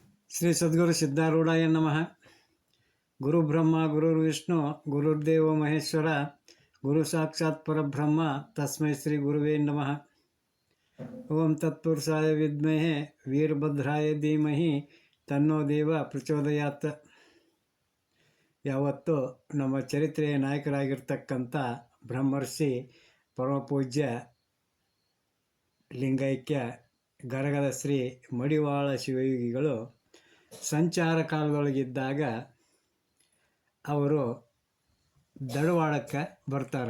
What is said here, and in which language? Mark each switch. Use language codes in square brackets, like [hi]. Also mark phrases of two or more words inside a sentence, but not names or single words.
[sa] ಶ್ರೀ ಸದ್ಗುರು ಸಿದ್ಧಾರೂಢಾಯ ನಮಃ. ಗುರು ಬ್ರಹ್ಮ ಗುರುರ್ವಿಷ್ಣು ಗುರುರ್ದೇವ ಮಹೇಶ್ವರ ಗುರು ಸಾಕ್ಷಾತ್ ಪರಬ್ರಹ್ಮ ತಸ್ಮೈ ಶ್ರೀ ಗುರುವೇ ನಮಃ. ಓಂ ತತ್ಪುರುಷಾಯ ವಿದ್ಮಹೆ ವೀರಭದ್ರಾಯ ಧೀಮಹಿ ತನ್ನೋ ದೇವ ಪ್ರಚೋದಯಾತ್. [kn] ಯಾವತ್ತು ನಮ್ಮ ಚರಿತ್ರೆಯ ನಾಯಕರಾಗಿರ್ತಕ್ಕಂಥ ಬ್ರಹ್ಮರ್ಷಿ ಪರಮಪೂಜ್ಯ ಲಿಂಗೈಕ್ಯ ಗರಗದ ಶ್ರೀ ಮಡಿವಾಳ ಶಿವಯೋಗಿಗಳು ಸಂಚಾರ ಕಾಲದೊಳಗಿದ್ದಾಗ ಅವರು ಧಾರವಾಡಕ್ಕೆ ಬರ್ತಾರೆ.